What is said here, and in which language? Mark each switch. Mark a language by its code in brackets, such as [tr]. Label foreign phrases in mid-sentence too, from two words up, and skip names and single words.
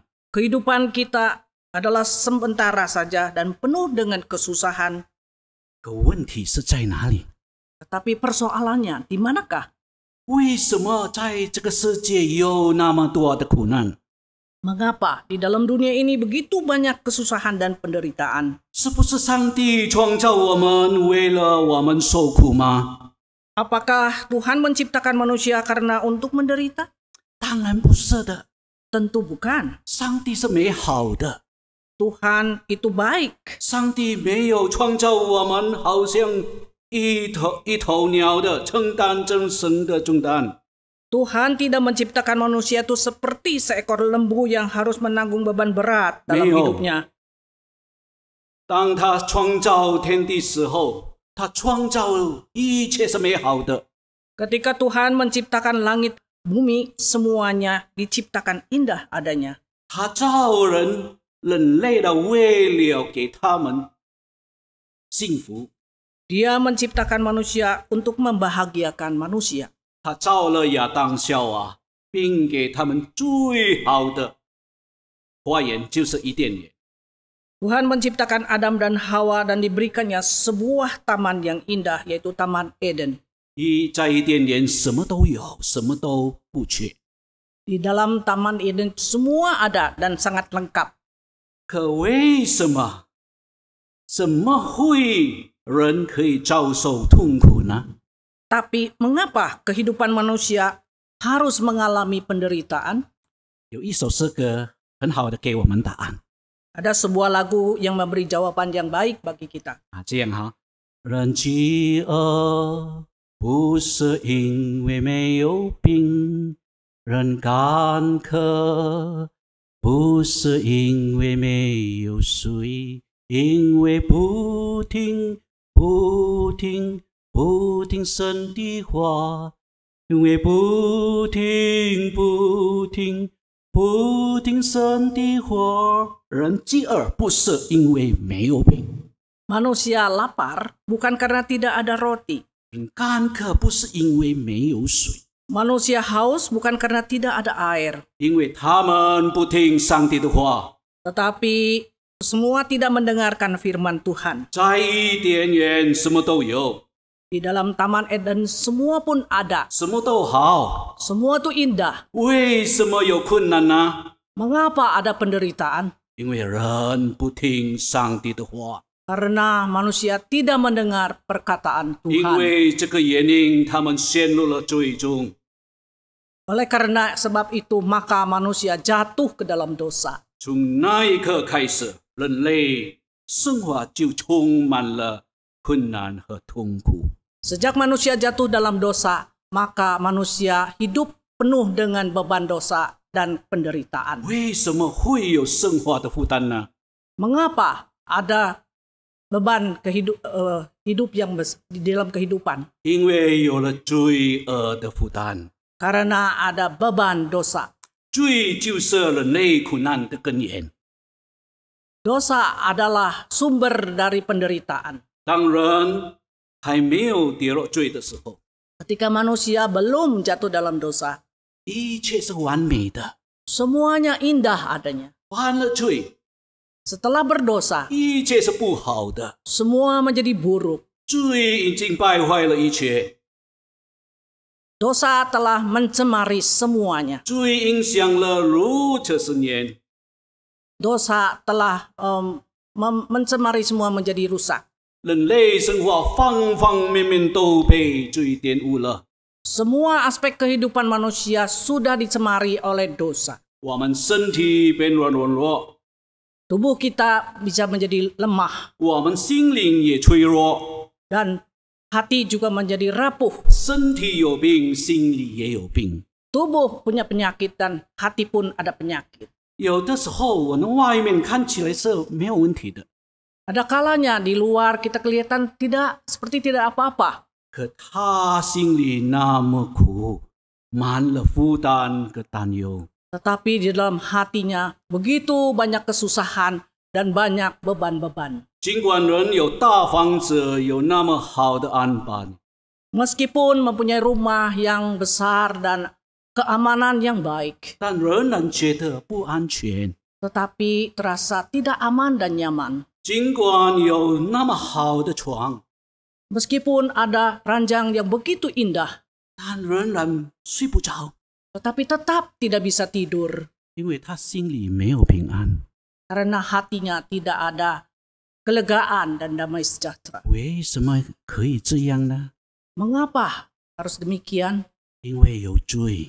[id] Kehidupan kita adalah sementara saja dan penuh dengan kesusahan. [zh] 可问题是在哪里？ [id] Tetapi persoalannya di manakah? [zh] 为什么在这个世界有那么多的苦难？ [id] Mengapa di dalam dunia ini begitu banyak kesusahan dan penderitaan? [zh] 是不是上帝创造我们为了我们受苦吗？ [id] Apakah Tuhan menciptakan manusia karena untuk menderita? [zh] 当然不是的， [id] Tentu bukan. [zh] 上帝是美好的， [id] Tuhan itu baik. [zh] 上帝没有创造我们好像一头鸟的承担真神的重担。 [id] Tuhan tidak menciptakan manusia itu seperti seekor lembu yang harus menanggung beban berat dalam hidupnya. [zh] 当他创造天地时候，他创造一切是美好的。 [id] Ketika Tuhan menciptakan langit, bumi, semuanya diciptakan indah adanya. [zh] 他造人类的为了给他们幸福， [id] Dia menciptakan manusia untuk membahagiakan manusia. [zh] 他造了亚当夏娃，并给他们最好的花园，就是伊甸园。 [id] Tuhan menciptakan Adam dan Hawa dan diberikannya sebuah taman yang indah, yaitu Taman Eden. [zh] 在伊甸园什么都有，什么都不缺。 [id] Di dalam Taman Eden semua ada dan sangat lengkap. [zh] 可为什么怎么会人可以遭受痛苦呢？ [id] Tapi mengapa kehidupan manusia harus mengalami penderitaan? [zh] 有一首诗歌很好的给我们答案 [id] Ada sebuah lagu yang memberi jawaban yang baik bagi kita. [zh] 啊，这样哈，人饥饿不是因为没有饼，人干渴不是因为没有水，因为不听神的话，因为不听神的话，人饥饿不是因为没有饼， [id] Manusia lapar bukan karena tidak ada roti. [zh] 人干渴不是因为没有水， [id] Manusia haus bukan karena tidak ada air. [zh] 因为他们不听上帝的话。 [id] Tetapi semua tidak mendengarkan firman Tuhan. [zh] 在伊甸园什么都有， [id] Di dalam Taman Eden semua pun ada. [zh] 什么都好， [id] Semua itu indah. [zh] 为什么有困难呢？ [id] Mengapa ada penderitaan? [zh] 因为人不听上帝的话， [id] Karena manusia tidak mendengar perkataan [zh] 因 [id] Tuhan. [zh] 为这个原因，他们陷入了罪中。 [id] Oleh karena sebab itu maka manusia jatuh ke dalam dosa. [zh] 从那一刻开始，人类生活就充满了困难和痛苦。 [id] Sejak manusia jatuh dalam dosa, maka manusia hidup penuh dengan beban dosa dan penderitaan. [zh] 为什么会有生活的负担呢？ [id] Mengapa ada beban hidup yang di dalam kehidupan? [zh] 因为有了罪恶的负担， [id] Karena ada beban dosa. [zh] 罪就是人类苦难的根源。 [id] Dosa adalah sumber dari penderitaan. [zh] 当人还没有跌落罪的时候， [id] Ketika manusia belum jatuh dalam dosa, [zh] 一切是完美的。 [id] semuanya indah adanya. [zh] 犯了罪， [id] Setelah berdosa, [zh] 一切是不好的。 [id] semua menjadi buruk. [zh] 罪已经败坏了一切， [id] Dosa telah mencemari semuanya. [zh] 罪影响了如此十年。 [id] Dosa telah mencemari semua menjadi rusak. [zh] 人类生活方方面面都被罪玷污了。 [id] Semua aspek kehidupan manusia sudah dicemari oleh dosa. [zh] 我们身体变软弱， [id] Tubuh kita bisa menjadi lemah [zh] 我们心灵也脆弱。 [id] dan hati juga menjadi rapuh. [zh] 身体有病，心里也有病。 [id] Tubuh punya penyakit dan hati pun ada penyakit. [zh] 有的时候，我们外面看起来是没有问题的， [id] Ada kalanya di luar kita kelihatan seperti tidak apa-apa. [zh] 可他心里那么苦，满了负担和担忧。 [id] Tetapi di dalam hatinya begitu banyak kesusahan dan banyak beban-beban. [zh] 尽管人有大房子，有那么好的安排， [id] Meskipun mempunyai rumah yang besar dan keamanan yang baik, [zh] 但仍然觉得不安全。 [id] tetapi terasa tidak aman dan nyaman. [zh] 尽管有那么好的床， [id] Meskipun ada ranjang yang begitu indah, [zh] 但仍然睡不着， [id] tetapi tetap tidak bisa tidur [zh] 因为他心里没有平安。 [id] karena hatinya tidak ada kelegaan dan damai sejahtera. [zh] 为什么可以这样呢？ [id] Mengapa harus demikian? [zh] 因为有罪，